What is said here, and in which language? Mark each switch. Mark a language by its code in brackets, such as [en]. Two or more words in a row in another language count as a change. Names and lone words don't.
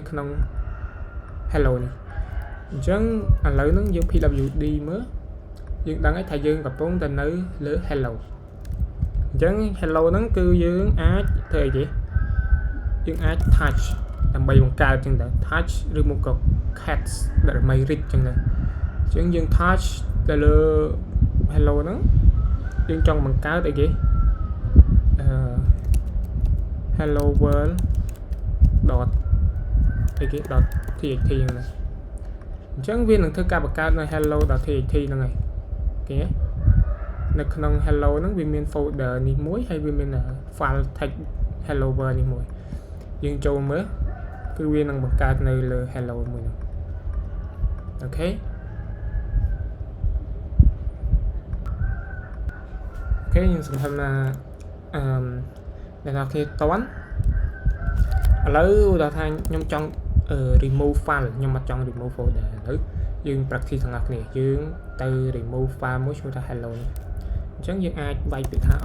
[km] ក្នុង hello នេះអញ្ចឹងឥឡូវហ្នឹងយើង pwd មើលយើងដឹងហើយថាយើងកំពុងតែនៅលើ hello អញ្ចឹង hello ហ្នឹងគឺយើងអាចធ្វើអីទេយើងអាច touch ដើម្បីបង្កើតចឹងទៅ touch ឬមកក៏ cats ដើម្បី read ចឹងទៅអញ្ចឹងយើង touch ទៅលើ hello ហ្នឹងយើងចង់បង្កើតអីគេ [en] hello world dot [km] អីគេ [en] dot txt [km] ហ្នឹងអញ្ចឹងវានឹងធ្វើការបង្កើតនៅ [en] hello dot txt [km] ហ្នឹងហើយគេនៅក្នុង hello ហ្នឹងវាមាន folder នេះមួយហើយវាមាន [en] file text hello world [km] នេះមួយយើងចូលមើលគឺវានឹងបង្កើតនៅលើ hello មួយហ្នឹងអូខេ ខ្ញុំសង្ឃឹមថាអ្នកនរគ្នាតន់ឥឡូវដល់ថាខ្ញុំចង់ [en] remove file [km] ខ្ញុំអត់ចង់ [en] remove folder [km] ឥឡូវយើង practice ទាំងអស់គ្នាយើងទៅ [en] remove file [km] មួយឈ្មោះថា hello នេះអញ្ចឹងយើងអាចវាយពាក្យថា